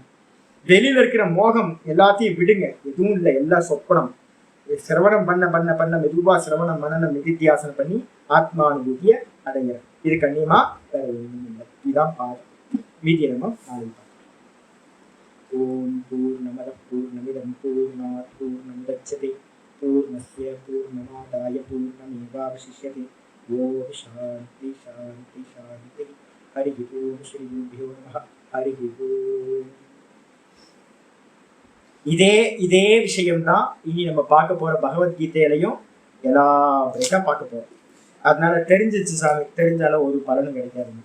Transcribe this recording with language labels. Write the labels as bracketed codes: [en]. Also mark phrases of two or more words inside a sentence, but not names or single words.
[ta] வெளியில இருக்கிற மோகம் எல்லாத்தையும் விடுங்க, எதுவும் இல்லை, எல்லாம் சொப்பனம். சிரவணம் பண்ண பண்ண பண்ண மெதுவா சிரவணம் மனனம் நிதித்தியாசனம் பண்ணி ஆத்மானுபூதிய அடைகிற. இது கண்ணியமா வேற ஒன்றும் இல்லை. இதுதான் பாடம். மீதியை நம்ம நாளைக்கு பார்க்கலாம். [sa] ॐ पूर्णमदः पूर्णमिदं पूर्णात् पूर्णमुदच्यते पूर्णस्य पूर्णमादाय पूर्णमेवावशिष्यते. ॐ शान्तिः शान्तिः शान्तिः. हरि ॐ श्री गुरुभ्यो नमः. हरि ॐ. [ta] இதே விஷயம்தான் இனி நம்ம பார்க்க போற பகவத்கீதையிலையும் எல்லா பார்க்க போறோம். அதனால தெரிஞ்சிச்சு சாமி, தெரிஞ்சாலும் ஒரு பலனும் கிடைக்காதுங்க.